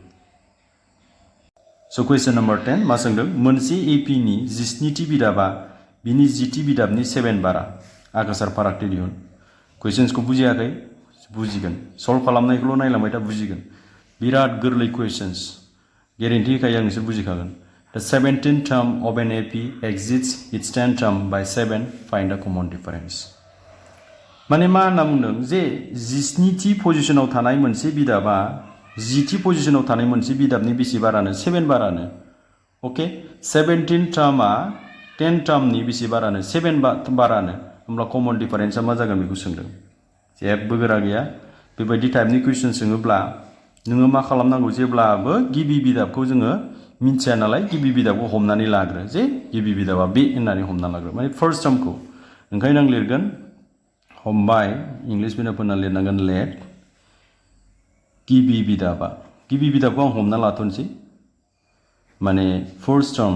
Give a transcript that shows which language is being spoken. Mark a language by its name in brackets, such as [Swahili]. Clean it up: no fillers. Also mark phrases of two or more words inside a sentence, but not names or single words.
[Bodo] स' क्वेश्चन नम्बर 10 मा सोंदों मोनसे एपि नि 17थि बिदाबा बिनि 10थि बिदाबनि 7 बारा आगोसार फारागथि दिहुन कुइसन्सखौ बुजियाखै बुजिगोन सल्भ खालामनायखौल' नायलांबाय था बुजिगोन बिराद गोरलै कुइसन्स गेरेन्टि होखायो आं नोंसोर बुजिखागोन [English] The 17th term of an AP exceeds its 10th term by 7 find the common difference [Bodo] माने मा होनना बुंदों जे 17थि पजिशनाव थानाय मोनसे बिदाबा 10थि पजिशनाव थानाय मोनसे बिदाबनि बेसे बारानो 7 बारानो ओके 17th टर्मआ 10 टर्मनि बेसे बारानो 7 बारानो होमब्ला [English] common difference [Bodo] मा जागोन बेखौ सोंदों जेबो गोरा गैया बेबायदि टाइपनि कुइसन सोङोब्ला नोङो मा खालामनांगौ जेब्लाबो गिबि बिदाबखौ जोङो मिन्थिया नालाय गिबि बिदाबखौ हमनानै लाग्रो जे गिबि बिदाबा बे होननानै हमना लाग्रो माने [English] first term [Bodo] ओंखायनो आं लिरगोन हमबाय [English] English medium [Bodo] लिरनांगोन लेट गिबि बिदाबखौ आं हमना लाथ'नोसै माने फार्स्ट